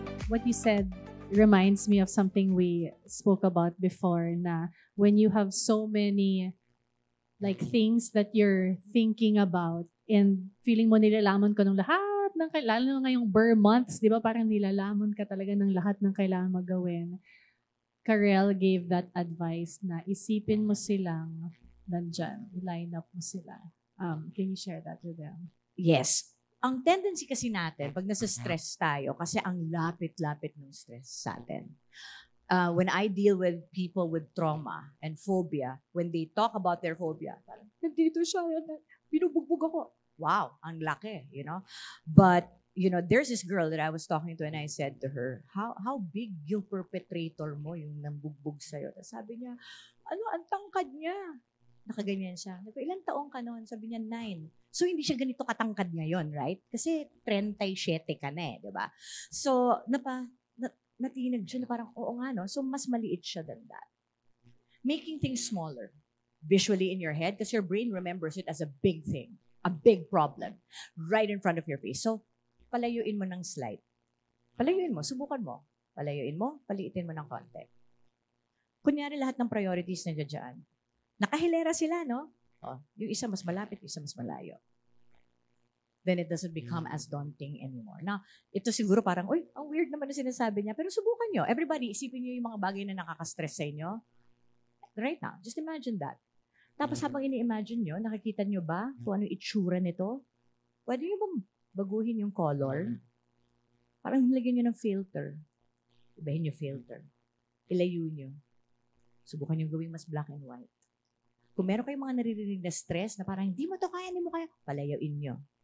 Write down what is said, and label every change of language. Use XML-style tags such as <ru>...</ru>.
<en>What you said reminds me of something we spoke about before, na when you have so many like things that you're thinking about</en> <tl>and feeling mo nilalaman ka ng lahat ng lalo na ngayong Burr months, di ba, parang nilalamon ka talaga ng lahat ng kailangan magawin. Karel gave that advice na isipin mo silang nandyan, line up mo sila.</tl> <en>Can you share that with them? Yes.</en> <tl>Ang tendency kasi natin, pag nasa stress tayo, kasi ang lapit-lapit ng stress sa atin.</tl> <en>When I deal with people with trauma and phobia, when they talk about their phobia, parang,</en> <tl>nandito siya, binubugbog ako.</tl> <en>Wow, ang laki, you know? But, you know, there's this girl that I was talking to and I said to her, how big</en> <tl>yung perpetrator mo, yung nambugbog sa'yo? Tapos sabi niya, ang tangkad niya. Nakaganyan siya. Ilang taong ka noon? Sabi niya, 9. So, hindi siya ganito katangkad ngayon, right? Kasi 37 ka na di ba? So, natinag siya na parang, oo nga, no?</tl> <en>So, mas maliit siya than that. Making things smaller, visually in your head, because your brain remembers it as a big thing, a big problem, right in front of your face.</en> <tl>So, palayuin mo ng slide. Palayuin mo, subukan mo. Palayuin mo, paliitin mo ng konti. Kunyari lahat ng priorities na dyan. Nakahilera sila, no? Yung isa mas malapit, yung isa mas malayo.</tl> <en>Then it doesn't become as daunting anymore.</en> <tl>Now, ito siguro parang, ang weird naman na sinasabi niya, pero subukan nyo. Everybody, isipin nyo yung mga bagay na nakaka-stress sa inyo.</tl> <en>Right now, just imagine that.</en> <tl>Tapos habang ini-imagine nyo, nakikita nyo ba kung ano yung itsura nito? Pwede nyo bang baguhin yung color? Parang nilagyan nyo ng filter. Ibahin nyo filter. Ilayo nyo. Subukan nyo gawing mas black and white. Kung meron kayong mga naririnig na stress na parang hindi mo kaya, palayawin nyo.</tl>